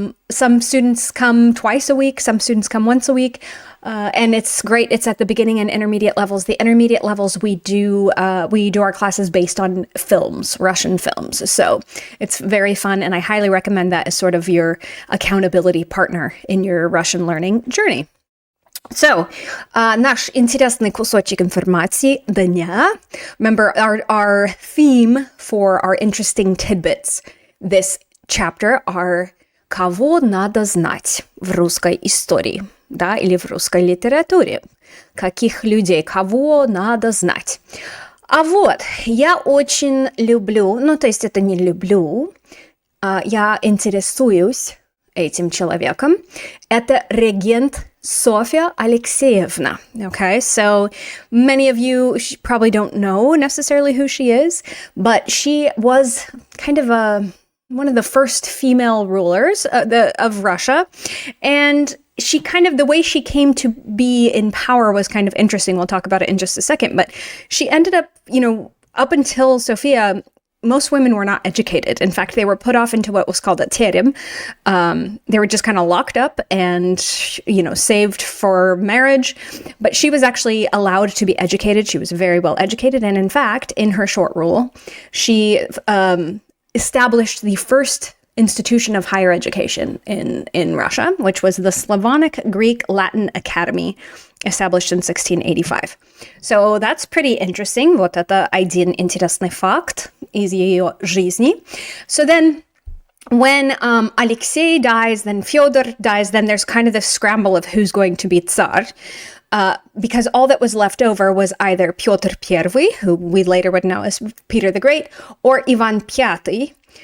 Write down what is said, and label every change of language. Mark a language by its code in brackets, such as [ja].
[en] Some students come twice a week. Some students come once a week. And it's great. It's at the beginning and intermediate levels. The intermediate levels, we do our classes based on films, Russian films. So it's very fun. And I highly recommend that as sort of your accountability partner in your Russian learning journey. [ru] So, наш интересный кусочек информации дня. [en] Remember, our theme for our interesting tidbits this chapter are [ru] «Кого надо знать в русской истории?» Да, или в русской литературе. Каких людей, кого надо знать? А вот, я очень люблю, то есть это не люблю, я интересуюсь этим человеком. Это регент Sofia Alexeyevna. [en] Okay, so many of you probably don't know necessarily who she is, but she was kind of one of the first female rulers of Russia, and she the way she came to be in power was kind of interesting. We'll talk about it in just a second, but she ended up, up until Sofia, most women were not educated. In fact, they were put off into what was called a terem. They were just kind of locked up and, saved for marriage. But she was actually allowed to be educated. She was very well educated. And in fact, in her short rule, she established the first institution of higher education in Russia, which was the Slavonic Greek Latin Academy, established in 1685. So that's pretty interesting. [ru] Вот это один интересный факт из ее жизни. [en] So then when Alexei dies, then Fyodor dies, then there's kind of this scramble of who's going to be Tsar. Because all that was left over was either Pyotr I, who we later would know as Peter the Great, or Ivan V.